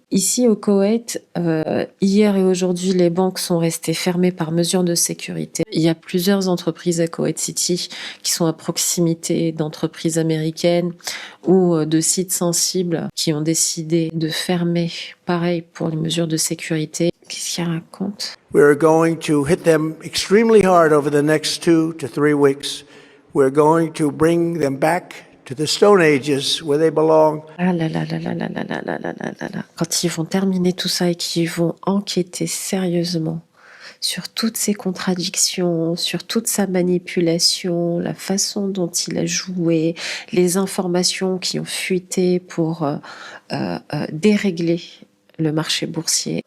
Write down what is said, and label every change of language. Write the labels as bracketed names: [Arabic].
[French] Ici au Koweït, hier et aujourd'hui, les banques sont restées fermées par mesure de sécurité. Il y a plusieurs entreprises à Koweït City qui sont à proximité d'entreprises américaines ou de sites sensibles qui ont décidé de fermer. Pareil pour les mesures de sécurité. Qu'est-ce qu'il raconte? [English] We're going to hit them extremely hard over the next 2 to 3 weeks. We're going to bring them back to the Stone Ages where they belong. [French] Ah là là là là là là là là là là là. Quand ils vont terminer tout ça et qu'ils vont enquêter sérieusement sur toutes ses contradictions, sur toute sa manipulation, la façon dont il a joué, les informations qui ont fuité pour dérégler le marché boursier.